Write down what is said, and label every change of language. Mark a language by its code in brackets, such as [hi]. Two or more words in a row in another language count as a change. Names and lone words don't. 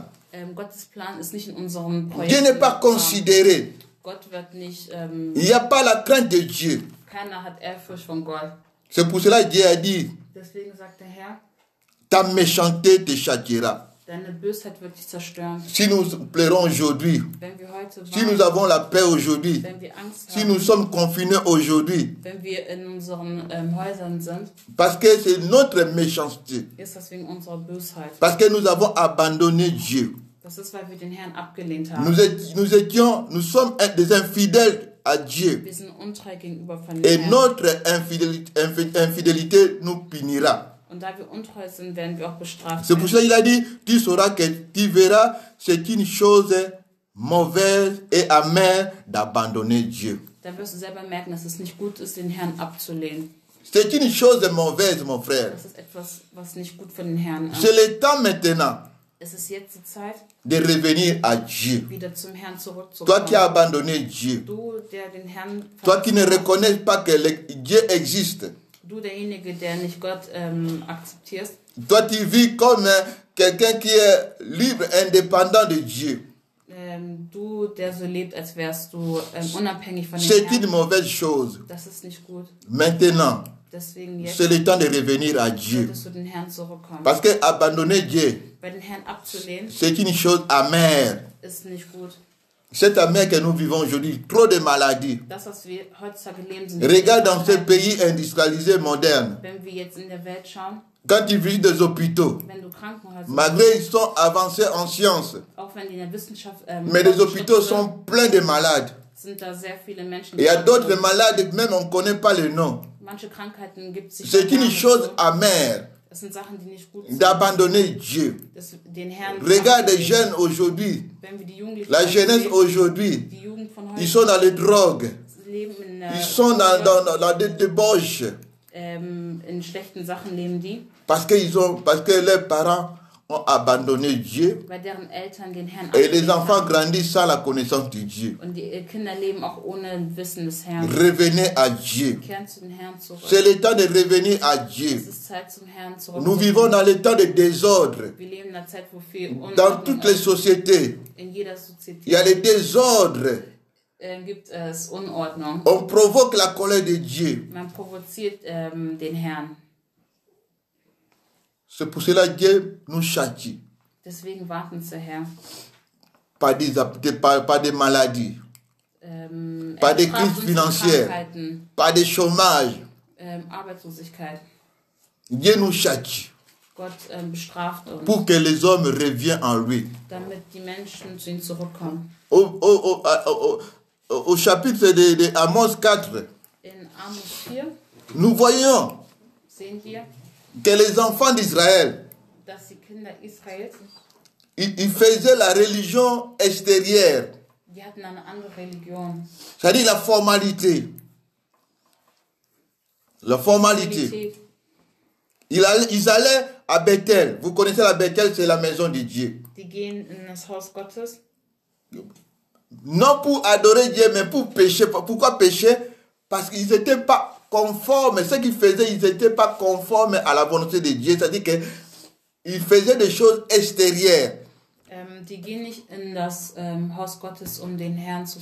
[de] Gottes Plan ist nicht in unserem [fr] Dieu [de] Projekt. [fr] n'est pas considéré. [de] Gott wird nicht, [fr] Il n'y a pas la crainte de Dieu. [de] keiner hat Ehrfurcht von Gott. [fr] C'est pour cela que Dieu a dit, [de] Deswegen sagt der Herr, [fr] ta méchanceté te châtiera. [de] deine Bösheit wird dich zerstören. [fr] Si nous pleurons aujourd'hui, [de] Wenn wir heute [fr] si nous [de] weinen, [fr] avons la paix aujourd'hui, [de] wenn wir Angst [fr] si [de] haben, [fr] nous sommes confinés aujourd'hui, [de] wenn wir in unseren Häusern sind, [fr] parce que c'est notre méchanceté, [de] ist das wegen unserer Bösheit. [fr] parce que nous avons abandonné Dieu. [de] Das ist, weil wir den Herrn abgelehnt haben. [fr] Nous sommes des infidèles à Dieu. [de] Wir sind untreu gegenüber von dem [fr] Et [de] Herrn. [fr] notre infidélité nous punira. [de] Und da wir untreu sind, werden wir auch bestraft [fr] C'est pour [de] werden. [fr] ça qu'il a dit, tu verras, c'est une chose mauvaise et amère d'abandonner Dieu. [de] Da wirst du selber merken, dass es nicht gut ist, den Herrn abzulehnen. [fr] C'est une chose mauvaise, mon frère. [de] Das ist etwas, was nicht gut für den Herrn ist. [fr] C'est le temps maintenant [de] Es ist jetzt die Zeit, [fr] de revenir à Dieu. [de] wieder zum Herrn [fr] Toi [de] zurückzukommen. [fr] qui as abandonné Dieu, [de] Du, der den Herrn [fr] toi qui ne reconnais pas que Dieu existe, [de] du, derjenige, der nicht Gott akzeptierst, [fr] toi tu vis comme quelqu'un qui est libre, indépendant de Dieu. [de] du, der so lebt, als wärst du unabhängig von dem [fr] C'est une [de] Herrn. [fr] mauvaise chose. [de] Das ist nicht gut. [fr] Maintenant, [de] Deswegen jetzt [fr] c'est le temps de revenir à Dieu. [de] solltest du den Herrn zurückkommen. [fr] Parce que abandonner Dieu, [de] Weil den Herrn abzulehnen, [fr] c'est une chose amère. [de] ist nicht gut. [fr] Cette amère que nous vivons aujourd'hui, trop de maladies. [de] Das, was wir heutzutage leben, sind [fr] Regarde dans ces pays industrialisés modernes, [de] Wenn wir jetzt in der Welt schauen, [fr] quand tu visites des hôpitaux, [de] wenn du Krankenhäuser, [fr] malgré ils sont avancés en sciences, [de] auch wenn die in der Wissenschaft, [fr] mais les hôpitaux sont pleins de malades. [de] sind da sehr viele Menschen. [fr] Il y a d'autres malades, même on ne connaît pas le nom. [de] Manche Krankheiten gibt es. [fr] C'est une chose amère [de] Das sind Sachen, die nicht gut sind. [fr] d'abandonner Dieu. [de] Den Herrn [fr] Regarde les jeunes aujourd'hui, [de] Wenn wir die Jugendlichen [fr] la jeunesse [de] sehen, [fr] aujourd'hui, [de] die Jugend von heute [fr] ils sont dans les drogues, [de] leben in, [fr] ils sont dans la débauche, [de] in schlechten Sachen leben die, [fr] parce que leurs parents ont abandonné Dieu [de] weil deren Eltern den Herrn [fr] et les [de] abgelehnt [fr] enfants [de] haben. [fr] grandissent sans la connaissance de Dieu. [de] Und die Kinder leben auch ohne Wissen des Herrn. [fr] Revenez à Dieu. [de] Kehren zu den Herrn zurück. [fr] C'est le temps de revenir à Dieu. [de] Es ist Zeit, zum Herrn zurück. [fr] Nous vivons dans le temps de désordre. [de] Wir leben in einer Zeit, wo viel [fr] Dans [de] Unordnung [fr] toutes les [de] ist. [fr] sociétés, [de] In jeder Sozietät [fr] il y a le désordre. [de] Gibt es Unordnung. [fr] On provoque la colère de Dieu. [de] Man provoziert den Herrn. [fr] C'est pour cela que Dieu nous châtie. [de] Deswegen warten der Herr. [fr] Pas des maladies, pas des [de] bestraft [fr] crises [de] uns mit [fr] financières, [de] Krankheiten, [fr] pas de chômage, [de] Arbeitslosigkeit. [fr] Dieu nous châtie [de] Gott bestraft uns, [fr] pour que les hommes reviennent en lui. [de] damit die Menschen zu ihm zurückkommen. [fr] Au chapitre de Amos 4, [de] In Amos 4 [fr] nous voyons [de] sehen wir, [fr] que les enfants d'Israël, [de] dass die Kinder Israels, [fr] ils faisaient la religion extérieure, [de] die hatten eine andere Religion. [fr] c'est-à-dire la formalité. La formalité. [de] Realität. [fr] Ils allaient à Bethel. Vous connaissez la Bethel, c'est la maison de Dieu. [de] Die gehen in das Haus Gottes, [fr] Non pour adorer Dieu, mais pour pécher. Pourquoi pécher? Parce qu'ils n'étaient pas conformes. Ce qu'ils faisaient, ils n'étaient pas conformes à la volonté de Dieu. C'est-à-dire qu'ils faisaient des choses extérieures. [de] die gehen nicht in das Haus Gottes, um den Herrn zu